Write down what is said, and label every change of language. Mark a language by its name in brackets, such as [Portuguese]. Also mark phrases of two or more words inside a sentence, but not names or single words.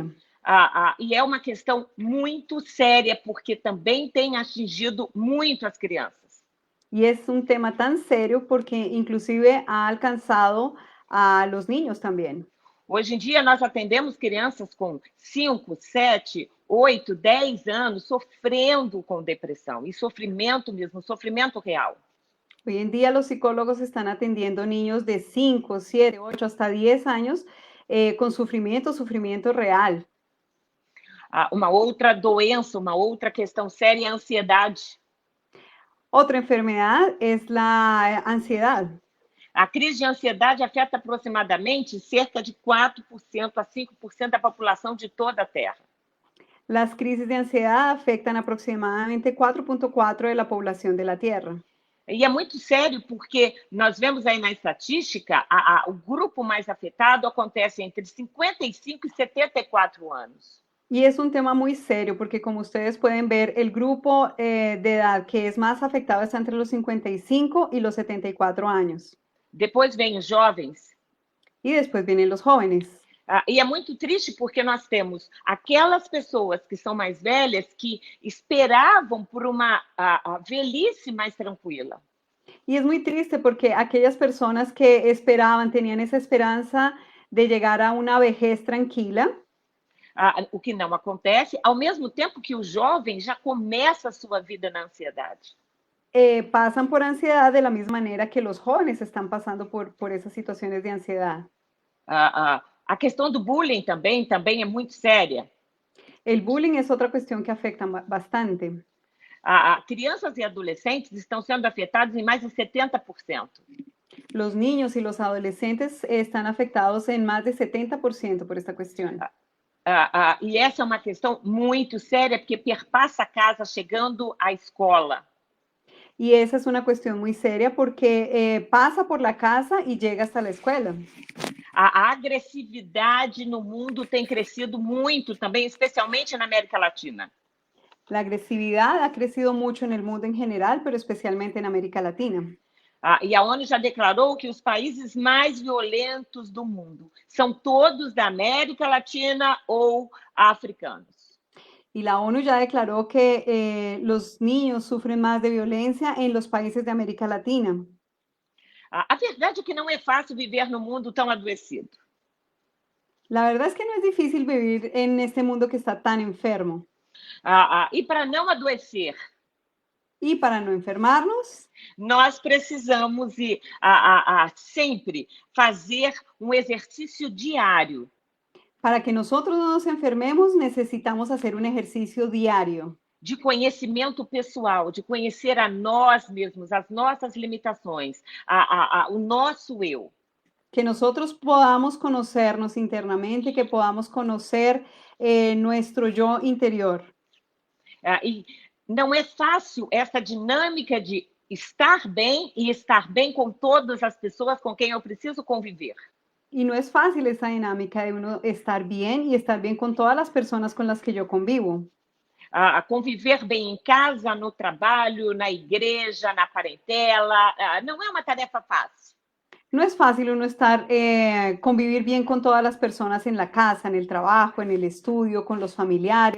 [Portuguese] E é uma questão muito séria, porque também tem atingido muito as crianças. [Spanish] Y es un tema tan serio porque inclusive ha alcanzado a los niños también. [Portuguese] Hoje em dia, nós atendemos crianças com 5, 7, 8, 10 anos sofrendo com depressão, e sofrimento mesmo, sofrimento real. [Spanish] Hoy en día los psicólogos están atendiendo niños de 5, 7, 8, hasta 10 años con sufrimiento real. [Portuguese] Uma outra doença, uma outra questão séria é a ansiedade. [Spanish] Otra enfermedad es la ansiedad. [Portuguese] A crise de ansiedade afeta aproximadamente cerca de 4% a 5% da população de toda a Terra. [Spanish] Las crisis de ansiedad afectan aproximadamente 4.4 de la población de la Tierra. [Portuguese] E é muito sério porque nós vemos aí na estatística, o grupo mais afetado acontece entre 55 e 74 anos. [Spanish] Y es un tema muy serio porque como ustedes pueden ver, el grupo de edad que es más afectado está entre los 55 y los 74 años. [Portuguese] Depois vem os jovens. [Spanish] Y después vienen los jóvenes. [Portuguese] E é muito triste porque nós temos aquelas pessoas que são mais velhas que esperavam por uma velhice mais tranquila. [Spanish] Y es muy triste porque aquellas personas que esperaban, tenían esa esperanza de llegar a una vejez tranquila, [Portuguese] O que não acontece, ao mesmo tempo que o jovem já começa a sua vida na ansiedade. [Spanish] pasan por ansiedad de la misma manera que los jóvenes están pasando por esas situaciones de ansiedad. [Portuguese] A questão do bullying também é muito séria. [Spanish] El bullying es otra cuestión que afecta bastante. [Portuguese] Crianças e adolescentes estão sendo afetados em mais de 70%. [Spanish] Los niños y los adolescentes están afectados en más de 70% por esta cuestión. [Portuguese] E essa é uma questão muito séria, porque perpassa a casa chegando à escola. [Spanish] Y esa es una cuestión muy seria porque pasa por la casa y llega hasta la escuela. [Portuguese] A agressividade no mundo tem crescido muito também, especialmente na América Latina. [Spanish] La agresividad ha crecido mucho en el mundo en general, pero especialmente en América Latina. [Portuguese] E a ONU já declarou que os países mais violentos do mundo são todos da América Latina ou africanos. [Spanish] Y la ONU ya declaró que los niños sufren más de violencia en los países de América Latina. [Portuguese] A verdade é que não é fácil viver num mundo tão adoecido. [Spanish] La verdad es que no es difícil vivir en este mundo que está tan enfermo. [Portuguese] E para não adoecer, [Spanish] Y para no enfermarnos, [Portuguese] nós precisamos sempre fazer um exercício diário. [Spanish] para que nosotros no nos enfermemos, necesitamos hacer un ejercicio diario [Portuguese] de conhecimento pessoal, de conhecer a nós mesmos, as nossas limitações, o nosso eu. [Spanish] que nosotros podamos conocernos internamente, que podamos conocer nuestro yo interior. [Portuguese] E não é fácil essa dinâmica de estar bem e estar bem com todas as pessoas com quem eu preciso conviver. [Spanish] Y no es fácil esa dinámica de uno estar bien y estar bien con todas las personas con las que yo convivo. [Portuguese] Conviver bem em casa, no trabalho, na igreja, na parentela, não é uma tarefa fácil. [Spanish] No es fácil uno convivir bien con todas las personas en la casa, en el trabajo, en el estudio, con los familiares.